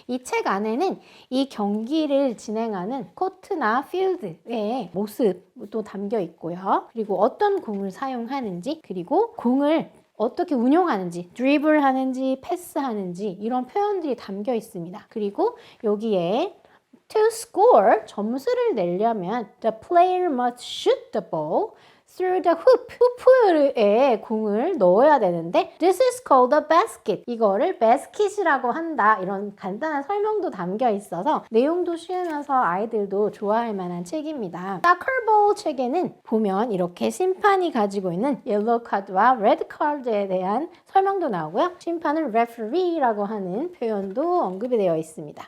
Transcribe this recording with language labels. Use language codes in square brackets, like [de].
[ko] 이 책 안에는 이 경기를 진행하는 코트나 필드의 모습도 담겨 있고요. 그리고 어떤 공을 사용하는지, 그리고 공을 어떻게 운용하는지, 드리블 하는지, 패스하는지 이런 표현들이 담겨 있습니다. 그리고 여기에 [en] to score, [ko] 점수를 내려면 [en] the player must shoot the ball through the hoop. [ko] 후프에 공을 넣어야 되는데 [en] this is called a basket. [ko] 이거를 basket이라고 한다. 이런 간단한 설명도 담겨 있어서 내용도 쉬우면서 아이들도 좋아할 만한 책입니다. soccer ball 책에는 보면 이렇게 심판이 가지고 있는 옐로우 카드와 레드 카드에 대한 설명도 나오고요. 심판은 referee라고 하는 표현도 언급이 되어 있습니다.